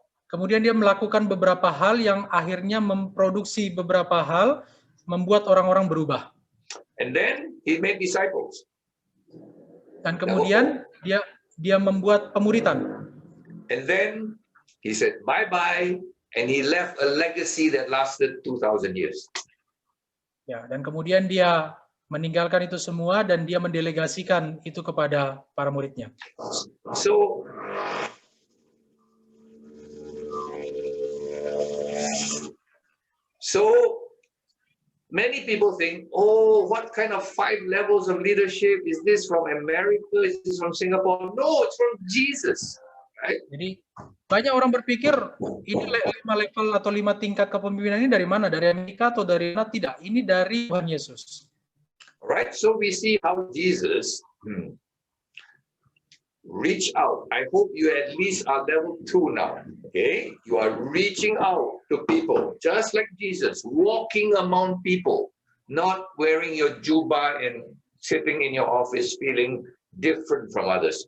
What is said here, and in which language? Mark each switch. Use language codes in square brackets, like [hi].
[id] Kemudian dia melakukan beberapa hal yang akhirnya memproduksi beberapa hal, membuat orang-orang berubah. [en] And then he made disciples. [id] Dan kemudian dia membuat pemuritan. [en] And then he said bye-bye and he left a legacy that lasted 2,000 years. [id] Ya, dan kemudian dia meninggalkan itu semua dan dia mendelegasikan itu kepada para muridnya. [en] So many people think, oh, what kind of 5 levels of leadership? Is this from America? Is this from Singapore? No, it's from Jesus. Right? [id] Jadi banyak orang berpikir ini 5 level atau 5 tingkat kepemimpinan ini dari mana? Dari Amerika atau dari mana? Tidak, ini dari Tuhan Yesus. [en] Right, so we see how Jesus reach out. I hope you at least are level 2 now. Okay, you are reaching out to people, just like Jesus, walking among people, not wearing your jubah and sitting in your office feeling different from others.